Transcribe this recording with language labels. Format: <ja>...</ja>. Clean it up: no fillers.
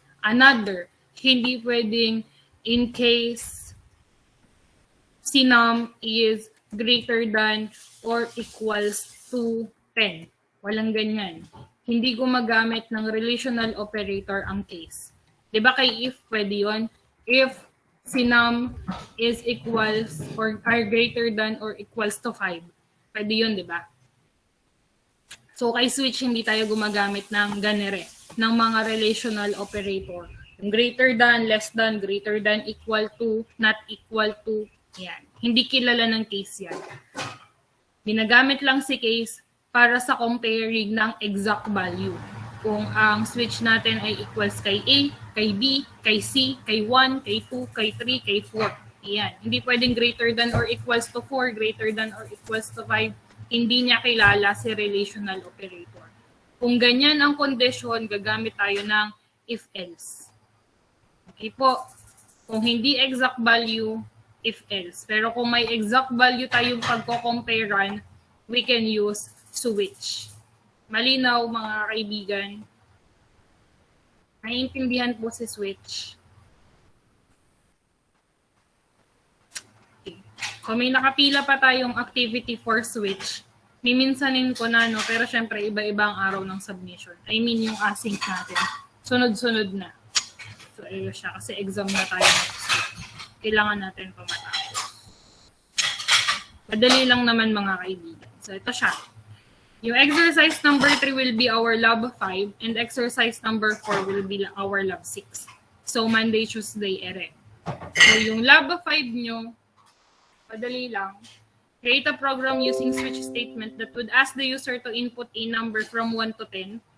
<en>Another,</en> <tl>hindi pwedeng</tl> <en>in case si num is greater than or equals to 10.</en> <tl>Walang ganyan. Hindi gumagamit ng relational operator ang case. Diba kay</tl> <en>if</en> <tl>pwede yun?</tl> <en>If si num is equals or are greater than or equals to 5.</en> <tl>Pwede yun, di ba? So, kay switch, hindi tayo gumagamit ng ganere, ng mga relational operator.</tl> <en>Yung greater than, less than, greater than, equal to, not equal to, yan.</en> <tl>Hindi kilala ng case yan. Ginagamit lang si case para sa comparing ng exact value. Kung ang switch natin ay equals kay A, kay B, kay C, kay 1, kay 2, kay 3, kay 4. Iyan. Hindi pwedeng</tl> <en>greater than or equals to 4, greater than or equals to 5.</en> <tl>Hindi niya kilala si relational operator. Kung ganyan ang condition, gagamit tayo ng if-else. Okay po. Kung hindi exact value, if-else. Pero kung may</tl> <en>exact value</en> <tl>tayong pagko-comparean,</tl> <en>we can use switch.</en> <tl>Malinaw mga kaibigan. Naiintindihan po si switch. Okay. Kung may nakapila pa tayong activity for switch, miminsanin ko na, no? Pero syempre iba-iba ang araw ng submission.</tl> <en>I mean</en> <tl>yung async natin. Sunod-sunod na. So ayun siya kasi exam na tayo. Kailangan natin pa matapos. Madali lang naman mga kaibigan. So ito siya.</tl> <en>Yung exercise number 3 will be our lab 5 and exercise number 4 will be our lab 6.</en> <tl>So Monday, Tuesday, ere. So yung lab 5 nyo, madali lang.</tl> <en>Create a program using switch statement that would ask the user to input a number from 1 to 10.</en>